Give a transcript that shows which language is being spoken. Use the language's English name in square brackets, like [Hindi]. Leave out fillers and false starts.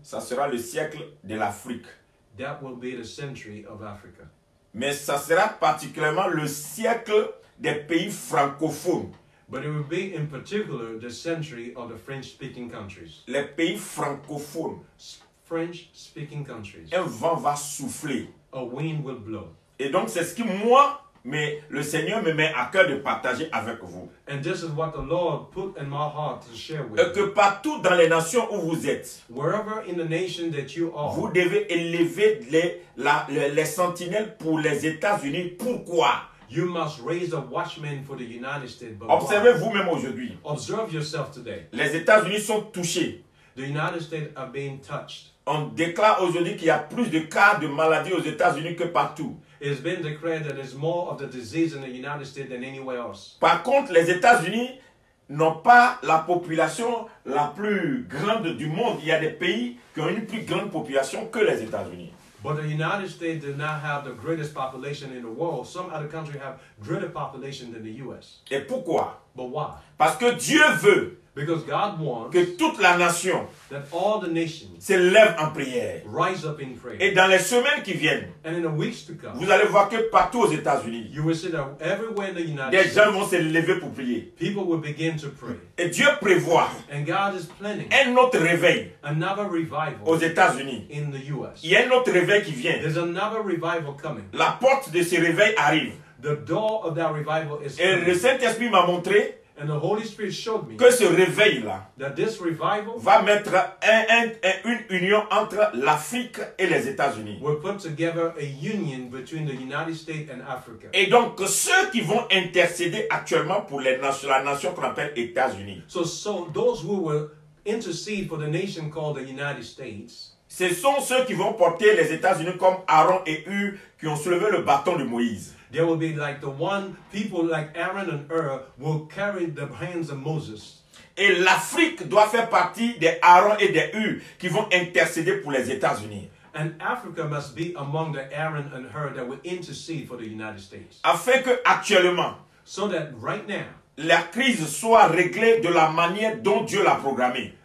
[French] ça sera le siècle de l'Afrique. [English] that will be the century of Africa. [French] Mais ça sera particulièrement le siècle des pays francophones. [English] But it will be in particular the century of the French-speaking countries. [French] Les pays francophones, [English] French-speaking countries. [French] un vent va souffler. [English] A wind will blow. [French] Et donc c'est ce que moi, mais le Seigneur me met à cœur de partager avec vous. [English] And this is what the Lord put in my heart to share with [French] Et que [English] you. [French] partout dans les nations où vous êtes, [English] Wherever in the nation that you [French] vous [English] are, [French] devez élever les sentinelles pour les États-Unis. Pourquoi? [English] you must raise a watchman for the United States. But [French] Observez [English] why? [French] vous-même aujourd'hui. [English] Observe yourself today. [French] Les États-Unis sont touchés. [English] The United States are being touched. [French] On déclare aujourd'hui qu'il y a plus de cas de maladies aux États-Unis que partout. [English] It has been declared that there's more of the disease in the United States than anywhere else. [French] Par contre, les États-Unis n'ont pas la population la plus grande du monde. Il y a des pays qui ont une plus grande population que les États-Unis. [English] But the United States does not have the greatest population in the world. Some other countries have greater population than the U.S. [French] Et pourquoi? [English] But why? [French] Parce que Dieu veut [English] Because God wants [French] que toute la nation [English] that all the nations [French] s'élève en prière. [English] rise up in prayer. [French] Et dans les semaines qui viennent, [English] And in the weeks to come, [French] vous allez voir que partout aux États-Unis, [English] you will see that everywhere in the United [French] des gens [English] States, [French] vont se lever pour prier. [English] people will begin to pray. [French] Et Dieu prévoit [English] And God is planning [French] un autre réveil [English] another [French] aux [English] revival [French] États-Unis. [English] in the U.S. [French] Il y a un autre réveil qui vient. [English] There's another revival coming. [French] La porte de ce réveil arrive. [English] The door of that revival is [French] Et le [English] coming. [French] Saint-Esprit m'a montré [English] And the Holy Spirit showed me [French] que ce réveil-là [English] that this revival [French] va mettre une union entre l'Afrique et les États-Unis. [English] will put together a union between the United States and Africa. [French] Et donc, ceux qui vont intercéder actuellement pour la nation qu'on appelle États-Unis, [English] So those who will intercede for the nation called the United States, [French] ce sont ceux qui vont porter les États-Unis comme Aaron et Hur qui ont soulevé le bâton de Moïse. [English] there will be like the one people like Aaron and Ur will carry the hands of Moses. [French] Et l'Afrique doit faire partie des Aaron et des Hur qui vont intercéder pour les États-Unis. [English] And Africa must be among the Aaron and Hur that will intercede for the United States. [French] Afin que actuellement, [English] So that right now, [French] la crise soit réglée de la manière dont Dieu l'a programmée.